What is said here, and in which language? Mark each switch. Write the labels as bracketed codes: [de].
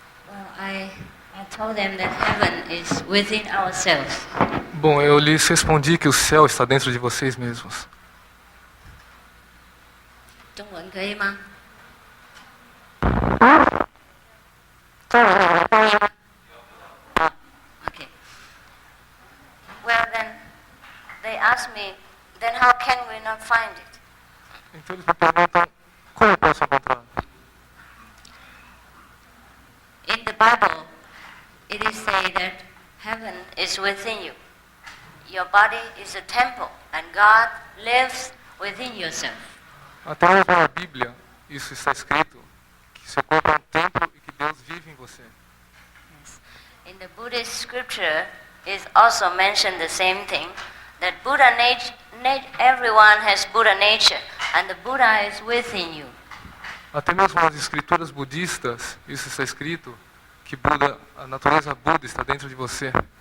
[en] Well, I told them that heaven is within ourselves. [pt] Bom, eu lhes respondi que o céu está dentro de vocês mesmos. [zh] 中文可以吗？ [en] Okay. Well then, they asked me, then how can we not find it? [pt] Então eles me perguntam como eu posso encontrar. [en] In the Bible, it is said that heaven is within you. Your body is a temple, and God lives within yourself. [pt] Até mesmo na Bíblia, isso está escrito, que seu corpo é um templo e que Deus vive em você. [en] Yes. In the Buddhist scripture, is also mentioned the same thing, that everyone has Buddha nature, and the Buddha is within you. [pt] Até mesmo nas escrituras budistas, isso está escrito, que Buda, a natureza Buda está dentro de você.